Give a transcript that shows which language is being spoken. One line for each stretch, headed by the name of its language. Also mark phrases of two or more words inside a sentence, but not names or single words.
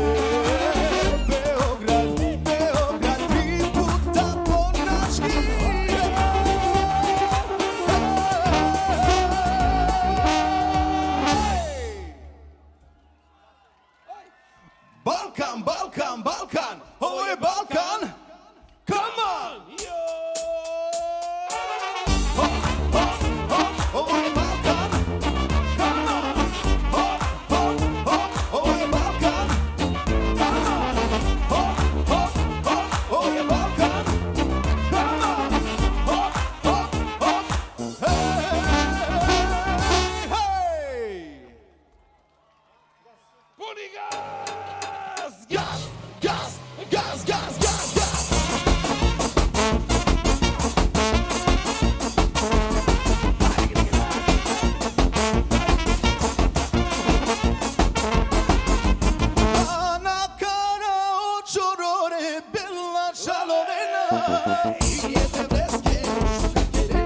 Serbian: Beograd, Beograd, 3 puta po naški. Balkan, Balkan, Balkan, ovo je Balkan.
English: Come on! Ho, ho, ho,
Serbian: ovo je Balkan.
English: Come on! Ho, ho, ho,
Serbian: ovo je Balkan.
English: Come on! Ho, ho, ho,
Serbian: ovo je Balkan.
English: Come on! Ho, ho, ho,
Serbian: hej, hej! Puni gas! Gas, gas, gas, gas, gas, gas! Ana cara očorore bella šalovena i jedne bleske šukaterena.